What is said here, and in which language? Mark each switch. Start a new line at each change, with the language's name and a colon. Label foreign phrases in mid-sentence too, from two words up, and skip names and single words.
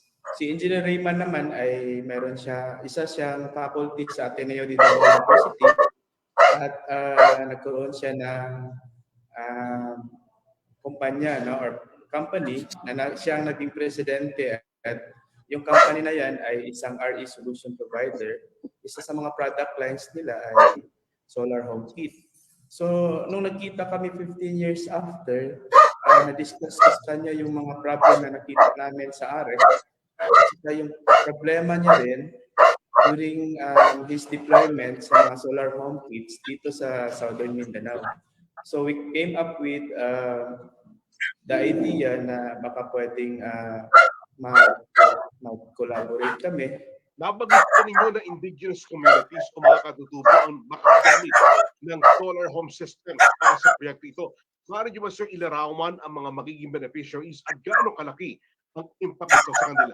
Filipino: Si Engineer Raymond naman ay meron siya, isa siyang faculty sa Ateneo de University at nagkaroon siya ng kumpanya, no, or company na siyang naging presidente at yung company na yan ay isang
English: RE solution provider.
Filipino: Isa sa mga
English: product lines
Filipino: nila ay
English: solar home kit.
Filipino: So nung nagkita kami
English: 15 years after,
Filipino: na-discuss niya yung mga problem na nakita namin sa AREC. Kasi yung problema niya rin
English: during his deployment
Filipino: sa mga
English: solar home kits
Filipino: dito sa Southern Mindanao.
English: So we came up with the idea
Filipino: na baka pwedeng mag-collaborate kami. Nabanggit po ninyo na
English: indigenous communities
Filipino: o mga katutubo ang makagamit ng
English: solar home system
Filipino: para sa proyekto ito. Maaari nyo ba, sir, ilarawan ang mga magiging beneficiaries at gaano kalaki ang impact ito sa kanila?